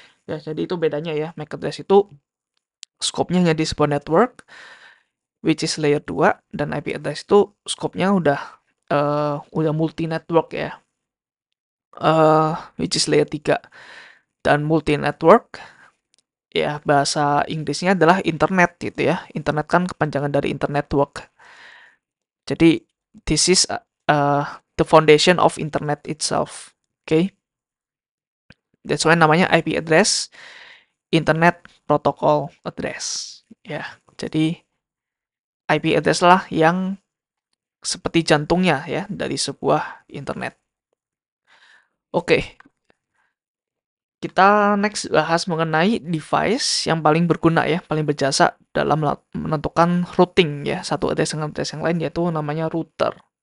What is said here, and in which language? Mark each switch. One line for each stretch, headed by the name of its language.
Indonesian: Ya, jadi itu bedanya ya. MAC address itu scope-nya hanya di sebuah network
English: which is layer 2
Indonesian: dan IP address itu scope-nya udah multi network ya.
English: Which is layer 3.
Indonesian: Dan multi network ya bahasa Inggrisnya adalah internet gitu ya. Internet kan kepanjangan dari internet network. Jadi
English: This is the foundation of internet itself. Okay, that's why namanya IP address, Internet Protocol Address.
Indonesian: Ya, jadi IP address lah yang seperti jantungnya ya dari sebuah internet. Oke, kita next bahas mengenai device yang paling berguna ya, paling berjasa dalam menentukan routing ya, satu address dengan address yang lain, yaitu namanya router.